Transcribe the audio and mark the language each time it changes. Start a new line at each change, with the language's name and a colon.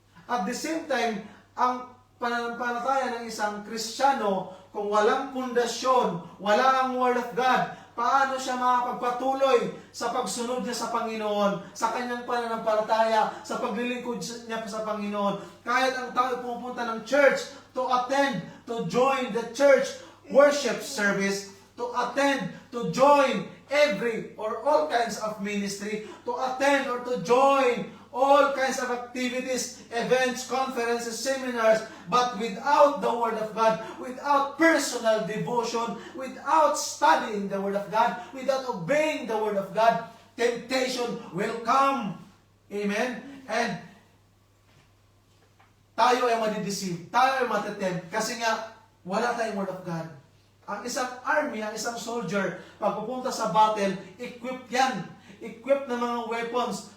Filipino: At the same time, ang pananampalataya ng isang Kristiyano, kung walang pundasyon, wala ang Word of God, paano siya makapagpatuloy sa pagsunod niya sa Panginoon, sa kanyang pananampalataya, sa paglilingkod niya sa Panginoon. Kahit ang tao pupunta ng church
English: to attend, to join the church worship service, to attend, to join every or all kinds of ministry, to attend or to join all kinds of activities, events, conferences, seminars, but without the Word of God, without personal devotion, without studying the Word of God, without obeying the Word of God, temptation will come. Amen?
Filipino: And tayo ay madideceive, tayo ay matetempt, kasi nga, wala tayong Word of God. Ang isang army, ang isang soldier, pag pupunta sa battle, equipped yan. Equipped ng mga weapons.